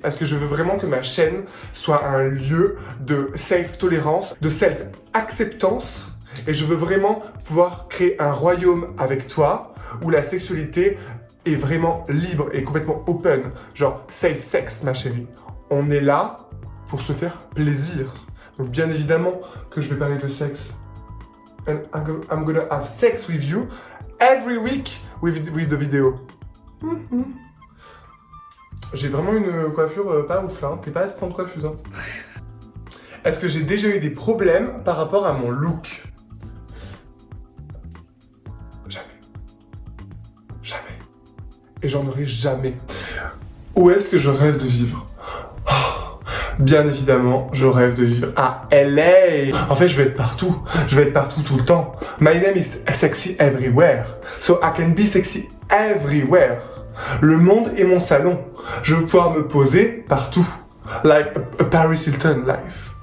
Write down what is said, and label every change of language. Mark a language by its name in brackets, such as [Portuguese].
[French] Parce que je veux vraiment que ma chaîne soit un lieu de self-tolérance, de self-acceptance, et je veux vraiment pouvoir créer un royaume avec toi, où la sexualité est vraiment libre et complètement open. Genre, safe sex, ma chérie. On est là pour se faire plaisir. Donc bien évidemment que je vais parler de sexe. [English] And I'm gonna have sex with you every week with the video. [French] J'ai vraiment une coiffure pas ouf là, hein. T'es pas assistante coiffeuse. Hein. Est-ce que j'ai déjà eu des problèmes par rapport à mon look? Jamais. Jamais. Et j'en aurai jamais. Où est-ce que je rêve de vivre? Bien évidemment, je rêve de vivre à LA. En fait, je vais être partout. Je vais être partout tout le temps. [English] My name is sexy everywhere. So I can be sexy everywhere. [French] Le monde est mon salon. Je veux pouvoir me poser partout. [English] Like a Paris Hilton life.